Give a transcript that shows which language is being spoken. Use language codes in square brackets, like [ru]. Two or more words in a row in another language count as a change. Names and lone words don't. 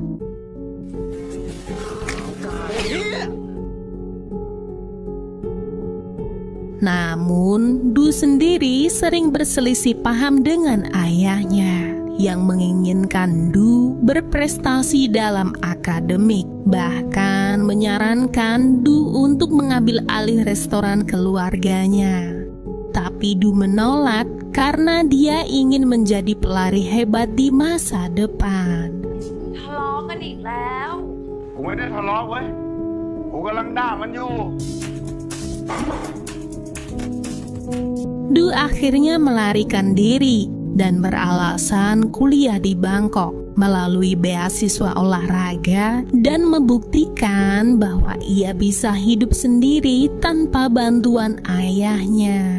[id] Namun, Du sendiri sering berselisih paham dengan ayahnya yang menginginkan Du berprestasi dalam akademik, bahkan menyarankan Du untuk mengambil alih restoran keluarganya. Tapi Du menolak karena dia ingin menjadi pelari hebat di masa depan. [th] ทะเลาะกันอีกแล้ว กูไม่ได้ทะเลาะเว้ย กูกำลังด่ามันอยู่ [id] Du akhirnya melarikan diri dan beralasan kuliah di Bangkok melalui beasiswa olahraga dan membuktikan bahwa ia bisa hidup sendiri tanpa bantuan ayahnya.